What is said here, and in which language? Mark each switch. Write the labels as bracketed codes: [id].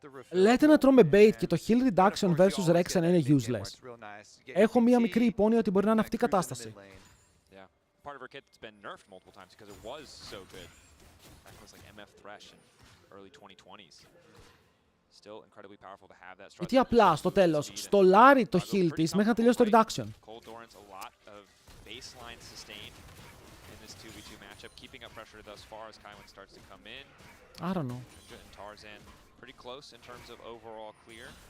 [el] Λέτε να τρώμε bait και το heal reduction versus Rexa να είναι useless. Έχω μία μικρή υπόνοια ότι μπορεί να είναι αυτή η κατάσταση. [en] Part of her kit that's been nerfed multiple times because it was so good. That was like MF Thresh in early 2020s. Still incredibly powerful to have that. [el] Γιατί απλά στο τέλος στολάρει το heal της μέχρι να τελειώσει το reduction. [en] Cold Doran's a lot of baseline sustain in this 2v2 matchup, keeping up pressure thus far as Kaiwan starts to come in. I don't know. And Tarzan pretty close in terms of overall clear.